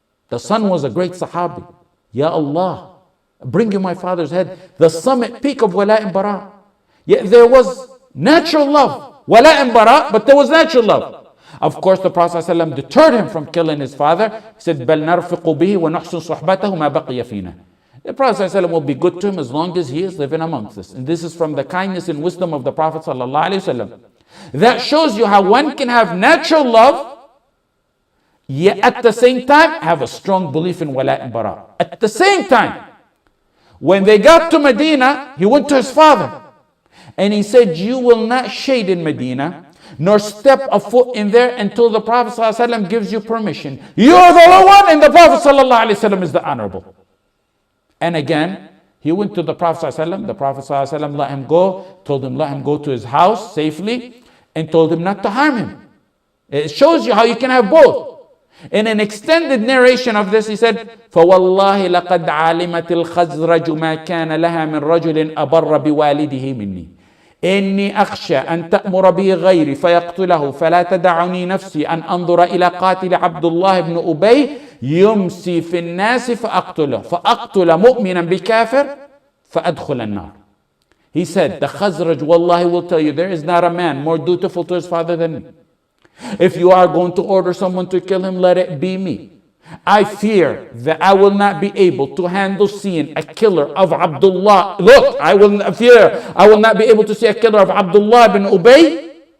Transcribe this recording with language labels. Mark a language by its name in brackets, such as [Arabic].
[English] The son was a great Sahabi. Ya Allah, bring you my father's head. The summit peak of wala and bara. Yet there was natural love. Wala and bara, but there was natural love. Of course, the Prophet ﷺ deterred him from killing his father. He said, [Arabic] بَلْ نَرْفِقُ بِهِ وَنَحْسُنْ صُحْبَتَهُ مَا بَقِيَ فِينَا. [English] The Prophet ﷺ will be good to him as long as he is living amongst us. And this is from the kindness and wisdom of the Prophet ﷺ. That shows you how one can have natural love, yet at the same time have a strong belief in wala and bara. At the same time, when they got to Medina, he went to his father and he said, you will not shade in Medina nor step a foot in there until the Prophet ﷺ gives you permission. You are the low one and the Prophet ﷺ is the honorable. And again, he went to the Prophet ﷺ. The Prophet ﷺ let him go, told him let him go to his house safely, and told him not to harm him. It shows you how you can have both. In an extended narration of this, he said, [Arabic] فَوَاللَّهِ لَقَدْ عَلِمَتِ الْخَزْرَجُ مَا كَانَ لَهَا مِنْ رَجُلٍ أَبَرَّ بِوَالِدِهِ مِنِّي إِنِّي أَخْشَى أَن تَأْمُرَ بِهِ غَيْرِي فَيَقْتُلَهُ فَلَا تَدَعُنِي نَفْسِي أَنْ أَنظُرَ إِلَى قَاتِلِ عَبْدُ اللَّهِ بْنِ أُبَيْ يُمْسِي فِي النَّاسِ فَأَقْتُلَ مُؤْمِنًا بِكَافِرٍ فَأَدْخُلَ النَّارِ. [English] He said, the Khazraj, wallahi, will tell you, there is not a man more dutiful to his father than me. If you are going to order someone to kill him, let it be me. I fear that I will not be able to handle seeing a killer of Abdullah. Look, I will not be able to see a killer of Abdullah bin Ubay.